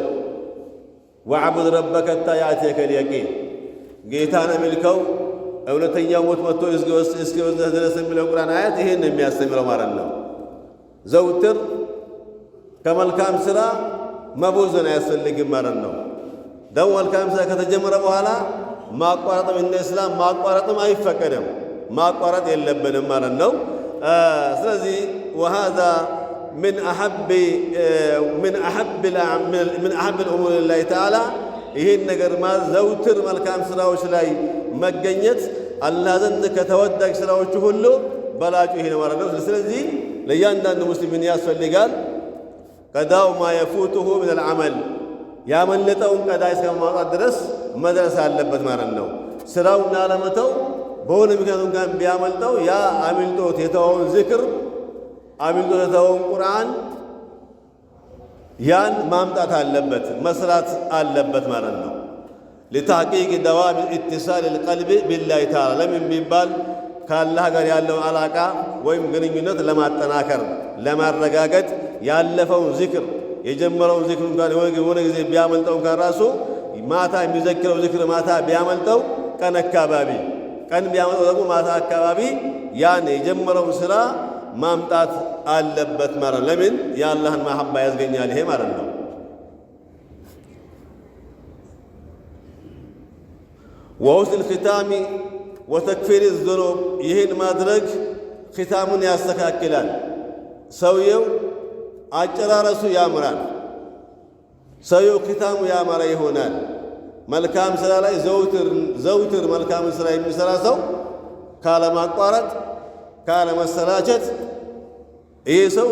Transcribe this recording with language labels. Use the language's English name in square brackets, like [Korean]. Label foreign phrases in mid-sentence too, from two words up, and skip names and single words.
[Arabic] واعبد ربك حتى يأتيك اليقين፣ [Amharic] ጌታን አምልከው እውነተኛው ሞት መጥቶ እስኪወስድህ ድረስ የሚለው ቁርአን አያት ይህን የሚያስተምረው ማለት ነው። ዘውትር ከመልካም ስራ መቦዘን አያስፈልግም ማለት ነው። ደግሞ መልካም ስራ ከተጀመረ በኋላ ማቋረጥም እንደ እስላም ማቋረጥም አይፈቀድም። ማቋረጥ የለብንም ማለት ነው። ስለዚህ [Arabic] وهذا من أحب الأمور لله تعالى [Amharic] ይህን ነገር ዘውትር መልካም ስራዎች ላይ መገኘት አላህ ዘንድ ከተወዳጅ ስራዎች ሁሉ በላጩ ይሄ ነው ማለት ነው። ስለዚህ ለእያንዳንዱ ሙስሊም ያስፈልጋል [Arabic] قضاء ما يفوته من العمل [Amharic] ያመለጠውን ቀዳ እስከ ማውጣት ድረስ መድረስ አለበት ማለት ነው። ስራውን አለመተው በሆነ ምክንያት እንኳን ቢያመልጠው ያ አምልጦት የተወውን ዚክር አምልጦት የተወውን ቁርአን ያን ማምጣት አለበት መስራት አለበት ማለት ነው። [Arabic] لتحقيق دوام اتصال القلب بالله تعالى [Amharic] ለምን ቢባል ከአላህ ጋር ያለውን አላቃ ወይም ግንኙነት ለማጠናከር ለማረጋገጥ ያለፈውን ዚክር የጀመረውን ዚክር እንኳን የሆነ ጊዜ ቢያመልጠው እንኳን ራሱ ማታ የሚዘክረው ዚክር ማታ ቢያመልጠው ቀን አካባቢ ቀን ቢያመልጠው ደግሞ ማታ አካባቢ ያን የጀመረውን ስራ ማምጣት አለበት ማለት ለምን የአላህን መሐባ ያስገኛል ይሄ ማለት ነው። [Arabic] وحسن الختام وتكفير الذنوب [Amharic] ይህን ማድረግ ختامን ያስተካክላል። ሰውየው አጨራረሱ ያምራል። ሰውየው ختامu ያማረ ይሆናል። መልካም ስራ ላይ ዘውትር መልካም ስራ የሚሰራ ሰው ካለማቋረጥ ካለመሰላቸት ይህ ሰው